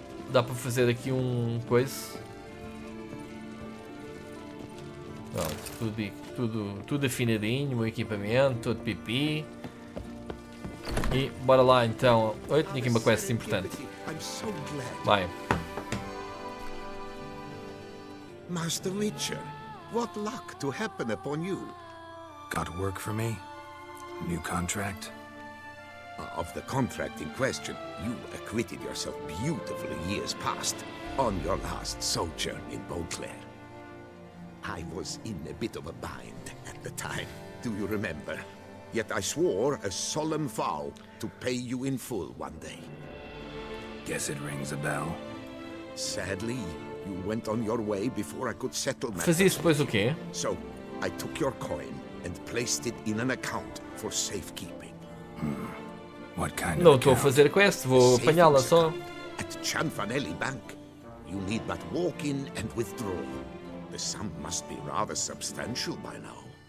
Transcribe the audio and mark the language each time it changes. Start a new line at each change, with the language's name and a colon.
Portuguese: Dá para fazer aqui um coisa. Pronto, tudo afinadinho, o meu equipamento, todo pipi. E bora lá então. Oi, tinha aqui uma quest importante. Vai.
English: Master Witcher, what luck to happen upon you? Got work for me? New contract? Of the contract in question, you acquitted yourself beautifully years past on your last sojourn in Beauclair. I was in a bit of a bind at the time, do you remember? Yet I swore a solemn vow to pay you in full one day. Guess it rings a bell. Sadly, you went on your way before I could settle matters.
Portuguese: Fazia isso depois o quê?
English: So, I took your coin and placed it in an account for safekeeping. What kind
Portuguese: Não
English: of
Portuguese: estou a fazer quest, vou apanhá-la só.
English: At Chanfanelli Bank, you need but walk in and withdraw. The sum must be rather substantial by now.